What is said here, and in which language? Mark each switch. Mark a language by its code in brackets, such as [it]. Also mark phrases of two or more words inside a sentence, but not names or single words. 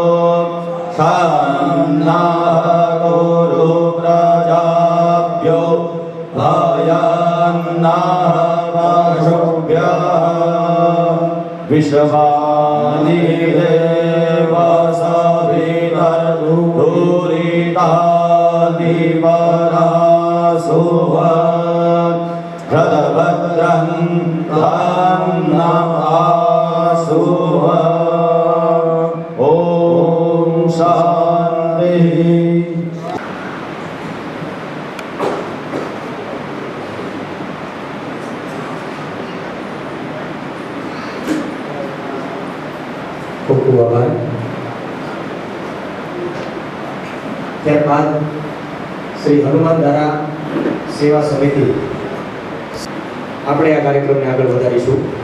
[sa] सन्नः कुरु प्रजाभ्यो विश्वानि देव सवितर्दूरितानि वरासुवन् भद्रं तान्नमासुवन् ॐ शान्तिः। [gu] ખૂબ ખૂબ આભાર। ત્યારબાદ શ્રી હનુમાન ધારા સેવા સમિતિ આપણે આ કાર્યક્રમને આગળ વધારીશું।